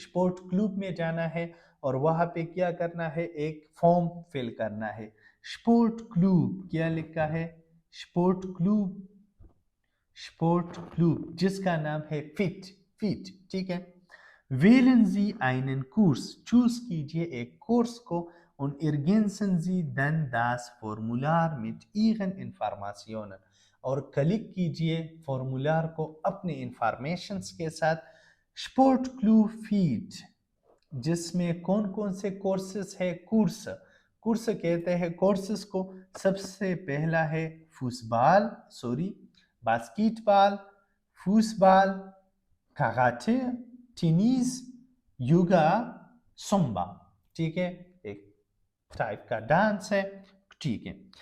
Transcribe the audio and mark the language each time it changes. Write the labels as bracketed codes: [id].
[ur] Support کلوب میں جانا ہے اور وہاں پہ کیا کرنا ہے, ایک فارم فل کرنا ہے. سپورٹ کلوب کیا لکھا ہے, سپورٹ کلوب, سپورٹ کلوب جس کا نام ہے فٹ, فٹ, ٹھیک ہے. [de] wählen Sie einen Kurs. [ur] Choose کیجئے ایک کورس کو. [de] und ergänzen Sie dann das Formular mit Ihren Informationen. [ur] اور کلک کیجئے فارمولار کو اپنے انفارمیشنز کے ساتھ. سپورٹ کلوب فیٹ جس میں کون کون سے کورسز ہے, کورس, کورس کہتے ہیں کورسز کو. سب سے پہلا ہے فوٹبال, باسکٹ بال, فوٹبال, کراٹے, ٹینس, یوگا, سمبا, ٹھیک ہے, ایک ٹائپ کا ڈانس ہے, ٹھیک ہے.